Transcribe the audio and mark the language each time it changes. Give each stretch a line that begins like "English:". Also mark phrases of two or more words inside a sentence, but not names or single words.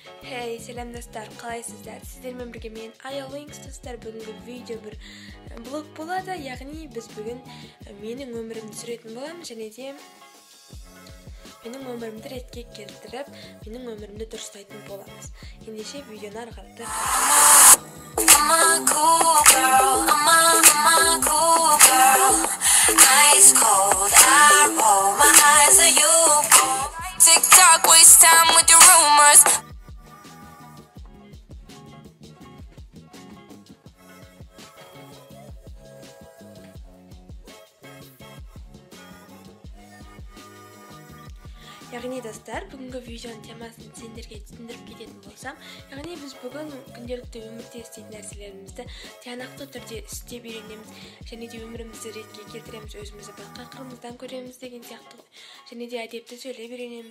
Turkish: Hey, selam dostlar, қалайсыздар?
Kazakh: Сіздермен бірге мен Айлинкс достар. Бүгінгі видео бір блог болады, яғни біз бүгін менің өмірімді түсіретін боламыз, және де менің өмірімді ретке келтіріп, менің өмірімді дұрыстайтын боламыз. Ендеше видеоны ары қарата.
English: I'm a cool girl, I'm a cool girl. Ice cold, I roll, my eyes are you. TikTok, waste time with your rumors.
Kazakh: Яғни достар, бүгінгі видеоның темасын сендерге түсіндіріп кететін болсам, яғни біз бүгін күнделікті өмірде істейтін нәрселерімізді тиянақты түрде істеп үйренеміз, және де өмірімізді ретке келтіреміз, өзімізді басқа қырымыздан көреміз деген сияқты, және де әдепті сөйлеп үйренеміз.